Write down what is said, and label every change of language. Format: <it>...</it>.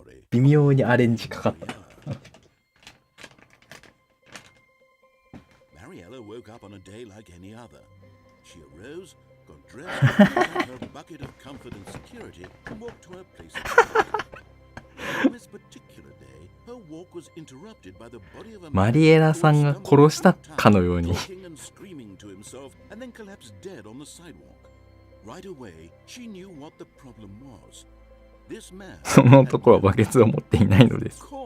<ja>微妙にアレンジかかった。</ja> <en>Mariella woke up on a day like any other. She arose, got dressed, took her bucket of comfort and security, and walked to her place of work. On this particular day, her walk was interrupted by the body of a man</en> <ja>マリエラさんが殺したかのように。</ja> <en>talking and screaming to himself, and then collapsed dead on the sidewalk. Right away, she knew what the problem was.</en> <ja>その男はバケツを持っていないのです。</ja>